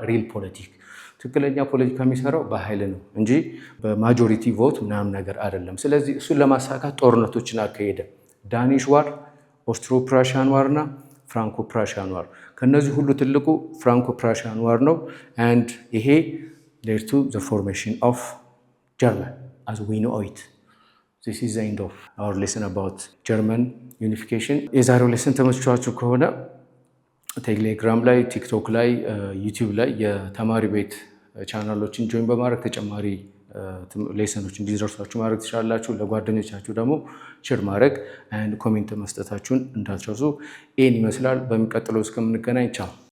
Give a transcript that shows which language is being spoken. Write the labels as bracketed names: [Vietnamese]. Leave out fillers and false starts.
[Amharic] ሪል ፖለቲክ። ትክክለኛ ፖለቲካ የሚሰራው በኃይል ነው እንጂ በማጆሪቲ ቮት ምናምን ነገር አይደለም። ስለዚህ እሱን ለማሳካት ጦርነቶችን አካሄደ። ዳኒሽ ዋር፣ ኦስትሮ ፕራሺያን ዋር እና ፍራንኮ ፕራሺያን ዋር። ከነዚህ ሁሉ ትልቁ ፍራንኮ ፕራሺያን ዋር ነው። and ይሄ [English] led to the formation of German as we know it. this is the end of our lesson about German unification. [Amharic] የዛሬው ሌሰን ተመችቷችሁ ከሆነ ቴሌግራም ላይ፣ ቲክቶክ ላይ፣ ዩቲዩብ ላይ የተማሪ ቤት ቻናሎችን ጆይን በማድረግ ተጨማሪ ሌሰኖች እንዲደርሷችሁ ማድረግ ትችላላችሁ። ለጓደኞቻችሁ ደግሞ ሼር ማድረግ and ኮሜንት መስጠታችሁን እንዳትረሱ። ይህን ይመስላል። በሚቀጥለው እስከምንገናኝ ቻው።